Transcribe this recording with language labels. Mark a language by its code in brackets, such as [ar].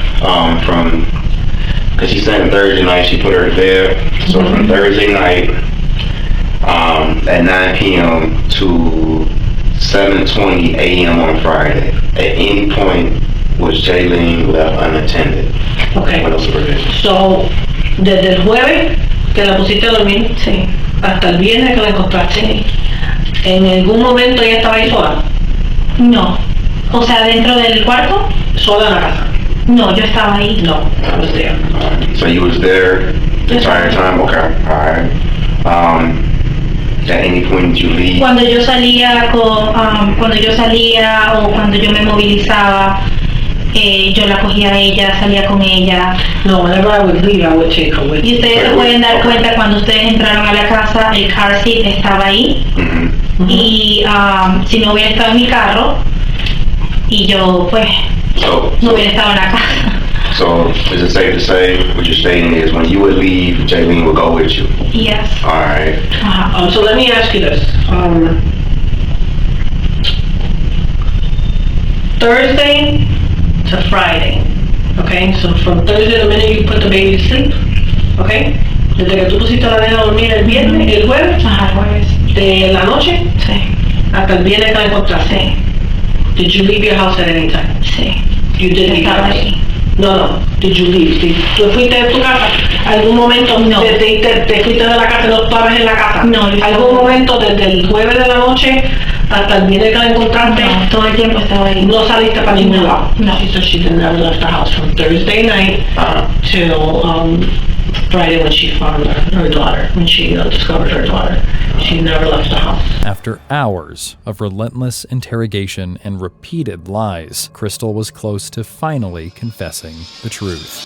[en] Because she said Thursday night she put her to bed. So from Thursday night at 9 p.m. to 7:20 a.m. on Friday. At any point was Jailyn left unattended? Okay. What else were there? [es] So, desde el jueves que la pusiste a dormir, sí, hasta el viernes que la encontraste, sí. ¿En algún momento ella estaba ahí sola? No. O sea, dentro del cuarto. ¿Sola en la casa? No, yo estaba ahí. [en] No, I was there. So you was there the entire time? Okay, alright. At any point did you leave? [es] Cuando yo salía o cuando yo me movilizaba, yo la cogía a ella, salía con ella. [en] No, whenever I would leave, I would take her with me. [es] Y ustedes se pueden dar cuenta cuando ustedes entraron a la casa, el car seat estaba ahí. Y si no hubiera estado en mi carro, y yo pues no hubiera estado en la casa. [en] So is it safe to say what you're stating is when you would leave, Jailyn would go with you? Yes. Alright. So let me ask you this. Thursday to Friday, okay? So from Thursday, the minute you put the baby to sleep, okay? [es] Desde que tú pusiste a la nena a dormir el viernes, el jueves, de la noche, sí, hasta el viernes que la encontraste. [en] Did you leave your house at any time? [es] Sí. [en] You did leave your [es] Estaba [en] house? [es] ahí. No. [en] Did you leave? [es] ¿Tú fuiste de tu casa? ¿Algún momento No. te fuiste de la casa y no estabas en la casa? No. ¿Algún momento desde el jueves de la noche hasta el viernes que la encontraste? No, todo el tiempo estaba ahí. No saliste para ningún lado? No. [en] She said she never left the house from Thursday night till Friday when she found her daughter, when she discovered her daughter. She never left the house. After hours of relentless interrogation and repeated lies, Kristel was close to finally confessing the truth.